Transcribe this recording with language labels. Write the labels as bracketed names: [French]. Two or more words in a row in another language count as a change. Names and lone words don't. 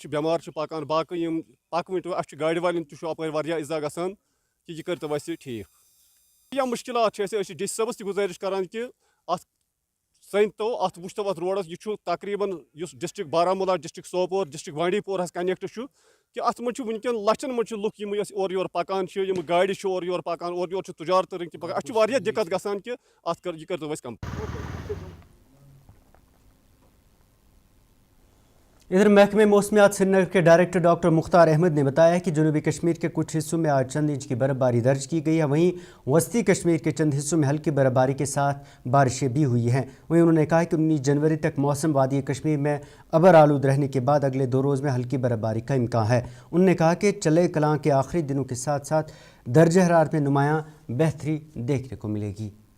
[Kashmiri] چھِ بٮ۪مار چھِ پکان باقٕے یِم پکوٕنۍ تہِ اَسہِ چھُ گاڑِ والٮ۪ن تہِ چھُ اَپٲرۍ واریاہ اِزا گژھان کہِ یہِ کٔرۍتو اَسہِ ٹھیٖک یا مُشکلات چھِ أسۍ چھِ ڈی سی صٲبس تہِ گُزٲرِش کران کہِ اَتھ سٔنۍتو اَتھ وٕچھتو اَتھ روڈس یہِ چھُ تقریٖباً یُس ڈسٹرک بارہمولہ ڈسٹرک سوپور ڈسٹرک بانڈی پورہس کنیکٹ چھُ کہ اتھ منٛز چھُ وٕنکٮ۪ن لچھن منٛز چھِ لُکھ یِم أسۍ اورٕ یورٕ پکان چھِ یِم گاڑِ چھِ اورٕ یورٕ پکان اورٕ یورٕ چھِ تجارتہٕ رٔنٛگۍ تہِ پکان اَسہِ چھُ واریاہ دِقت گژھان کہِ اتھ یہِ کٔرۍتو اَسہِ کمپلیٖٹ [Urdu] ادھر محکمہ موسمیات سری نگر کے ڈائریکٹر ڈاکٹر مختار احمد نے بتایا کہ جنوبی کشمیر کے کچھ حصوں میں آج چند انچ کی برف باری درج کی گئی ہے وہیں وسطی کشمیر کے چند حصوں میں ہلکی برف باری کے ساتھ بارشیں بھی ہوئی ہیں وہیں انہوں نے کہا کہ 19 جنوری تک موسم وادی کشمیر میں ابر آلود رہنے کے بعد اگلے 2 روز میں ہلکی برف باری کا امکان ہے انہوں نے کہا کہ چلے کلاں کے آخری دنوں کے ساتھ ساتھ درجہ حرارت میں نمایاں بہتری دیکھنے کو ملے گی